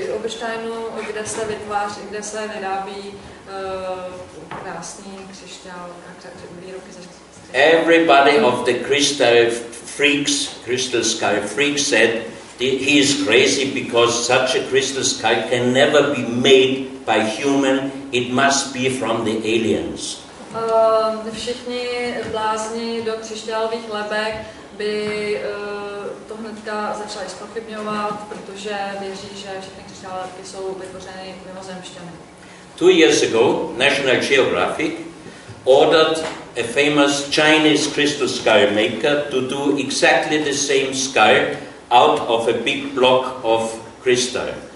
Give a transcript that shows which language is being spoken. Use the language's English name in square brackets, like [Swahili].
[Czech] Obersteinu, kde se vyrábí krásný křišťál, výrobky ze [English] Everybody of the crystal skull freaks said he is crazy because such a crystal skull can never be made by human, it must be from the aliens. [Czech] Všichni blázni do křišťálových lebek by to hnedka začali zpochybňovat, protože věří, že všechny křišťálové lebky jsou vytvořeny mimozemšťany. [English] 2 years ago, National Geographic ordered a famous Chinese crystal skull maker to do exactly the same skull out of a big block of crystal.